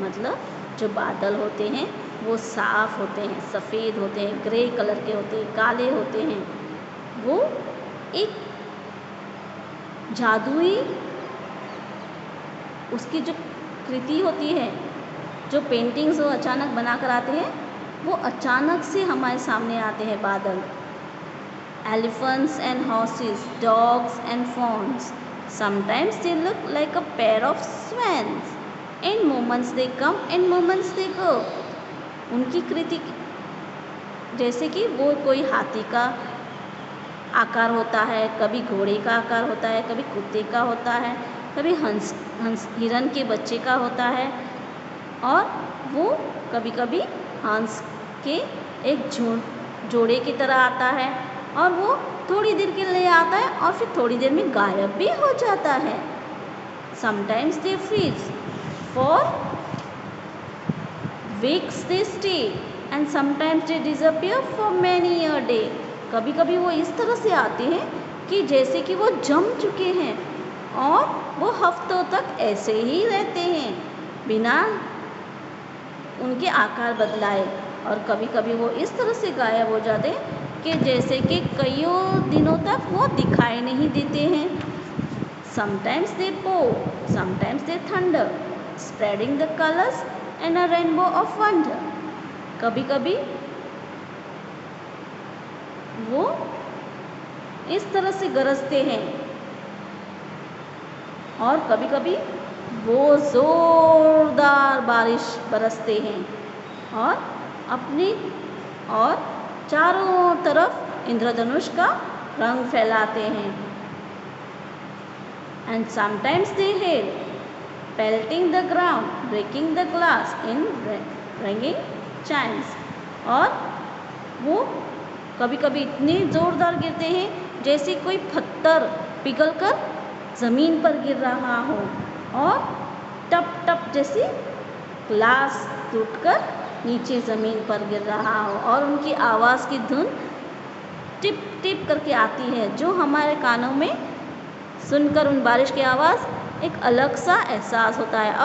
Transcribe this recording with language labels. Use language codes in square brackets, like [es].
[hi] मतलब जो बादल होते हैं वो साफ होते हैं, सफ़ेद होते हैं, ग्रे कलर के होते हैं, काले होते हैं। वो एक जादुई उसकी जो कृति होती है, जो पेंटिंग्स वो अचानक बना कर आते हैं, वो अचानक से हमारे सामने आते हैं बादल। [en] Elephants and horses, dogs and fawns. Sometimes they look like a pair of swans. In moments they come, in moments they go. [hi] उनकी कृति जैसे कि वो कोई हाथी का आकार होता है, कभी घोड़े का आकार होता है, कभी कुत्ते का होता है, कभी हंस हिरन के बच्चे का होता है, और वो कभी कभी हंस के एक जोड़े की तरह आता है और वो थोड़ी देर के लिए आता है और फिर थोड़ी देर में गायब भी हो जाता है। [en] Sometimes they freeze, for weeks they stay, and sometimes they disappear for many a day. [hi] कभी कभी वो इस तरह से आते हैं कि जैसे कि वो जम चुके हैं और वो हफ्तों तक ऐसे ही रहते हैं बिना उनके आकार बदलाए। और कभी कभी वो इस तरह से गायब हो जाते हैं कि जैसे कि कईयों दिनों तक वो दिखाई नहीं देते हैं। [en] Sometimes they pour, sometimes they thunder, spreading the colors and a rainbow of wonder. [hi] कभी कभी वो इस तरह से गरजते हैं और कभी कभी वो जोरदार बारिश बरसते हैं और अपनी और चारों तरफ इंद्रधनुष का रंग फैलाते हैं. [en] And sometimes they hail, pelting the ground, breaking the glass in ringing chimes. [hi] और वो कभी कभी इतने जोरदार गिरते हैं जैसे कोई पत्थर पिघलकर ज़मीन पर गिर रहा हो और टप टप जैसे ग्लास टूटकर नीचे ज़मीन पर गिर रहा हो और उनकी आवाज़ की धुन टिप टिप करके आती है जो हमारे कानों में सुनकर उन बारिश की आवाज़ एक अलग सा एहसास होता है.